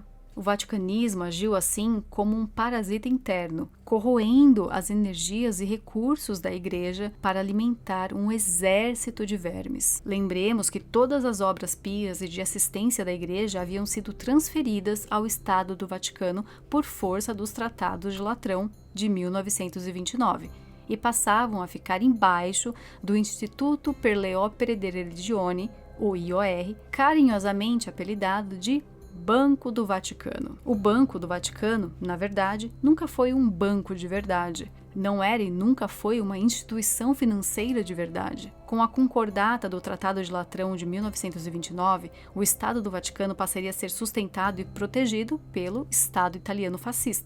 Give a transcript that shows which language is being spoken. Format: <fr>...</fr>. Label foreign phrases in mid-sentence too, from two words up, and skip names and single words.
<pt>O vaticanismo agiu assim como um parasita interno, corroendo as energias e recursos da Igreja para alimentar um exército de vermes. Lembremos que todas as obras pias e de assistência da Igreja haviam sido transferidas ao Estado do Vaticano por força dos Tratados de Latrão de 1929 e passavam a ficar embaixo do Instituto per le Opere di Religione, o IOR, carinhosamente apelidado de Banco do Vaticano. O Banco do Vaticano, na verdade, nunca foi um banco de verdade. Não era e nunca foi uma instituição financeira de verdade. Com a concordata do Tratado de Latrão de 1929, o Estado do Vaticano passaria a ser sustentado e protegido pelo Estado italiano fascista.</pt>